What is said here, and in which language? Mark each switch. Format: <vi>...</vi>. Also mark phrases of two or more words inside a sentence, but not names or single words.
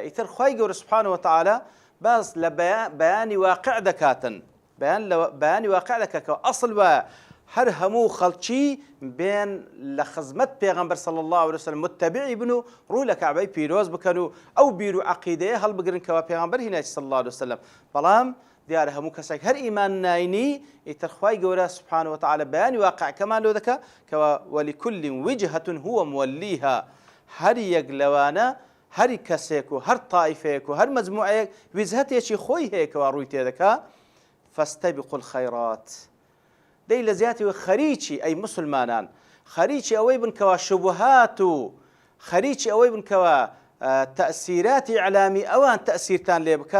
<ckb>ئیتر خوای گەورە</ckb> <ar>سوبحانەهو وتەعالە</ar> <ckb>باس لە بەیانی واقع دەکاتن، بەیانی واقع دەکاتەوە ئەسڵ وایە هەر هەموو خەڵکی بێن لە خزمەت پێغەمبەر</ckb> <ar>صلی الله عليه وسلم</ar> <ckb>متبعی بن و ڕوو لە کەعبەی پیرۆز بکەن و ئەو بیر و عەقیدەیە هەڵبگرن کەوا پێغەمبەر هینایەتی</ckb> <ar>صلی الله عليه وسلم.</ar> <ckb>بەڵام دیارە هەموو کەسێک هەر ئیمان ناینی ئیتر خوای گەورە</ckb> <ar>سوبحانەهو وتەعالە</ar> <ckb>بەیانی واقعەکەمان لێ دەکات کەوا</ckb> <ar>ولكل وجهة هو موليها،</ar> <ckb>هەر یەک لەوانە هەر کەسێک و هەر تائیفەیەک و هەر مەجموعەیەک وجهەتێکی خۆی هەیە کەوا ڕووی تێدەکات.</ckb> <ar>فاستبقوا الخيرات،</ar> <ckb>دەی لە زیاتیەوە خەریکی ئەی مسلمانان خەریکی ئەوەی بن کەوا شوبهات و خەریکی ئەوەی بن کەوا تەئسیراتی ئیعلامی ئەوان تەئسیرتان لێ بکە.</ckb>